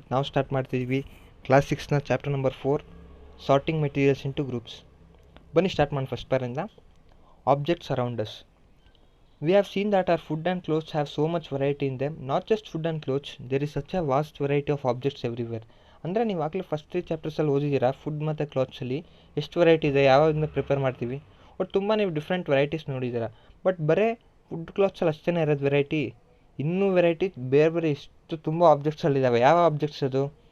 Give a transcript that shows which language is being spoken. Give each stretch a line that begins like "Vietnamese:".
Kannada: ನಾವು ಸ್ಟಾರ್ಟ್ ಮಾಡ್ತಿದ್ವಿ class 6ನ chapter number 4,
English: Sorting materials into groups.
Kannada: ಬನ್ನಿ ಸ್ಟಾರ್ಟ್ ಮಾಡಿ first ಪೇರಿಂದ.
English: Objects around us. We have seen that our food and clothes have so much variety in them. Not just food and clothes, there is such a vast variety of objects everywhere.
Kannada: ಅಂದರೆ ನೀವು ಆಗಲೇ first 3 ಚಾಪ್ಟರ್ಸಲ್ಲಿ ಓದಿದ್ದೀರಾ food ಮತ್ತು ಕ್ಲಾತ್ಸಲ್ಲಿ ಎಷ್ಟು variety ಇದೆ, ಯಾವಾಗಿಂದ prepare ಮಾಡ್ತೀವಿ. But ತುಂಬ ನೀವು ಡಿಫ್ರೆಂಟ್ ವೆರೈಟೀಸ್ ನೋಡಿದ್ದೀರಾ. ಬಟ್ ಬರೀ ಫುಡ್ ಕ್ಲಾತ್ಸಲ್ಲಿ ಅಷ್ಟೇ ಇರೋದು ವೆರೈಟಿ. ಇನ್ನೂ ವೆರೈಟಿ ಬೇರೆ ಬೇರೆ ಇಷ್ಟು ತುಂಬ ಆಬ್ಜೆಕ್ಟ್ಸಲ್ಲಿದ್ದಾವೆ. ಯಾವ ಆಬ್ಜೆಕ್ಟ್ಸ್ ಅದು?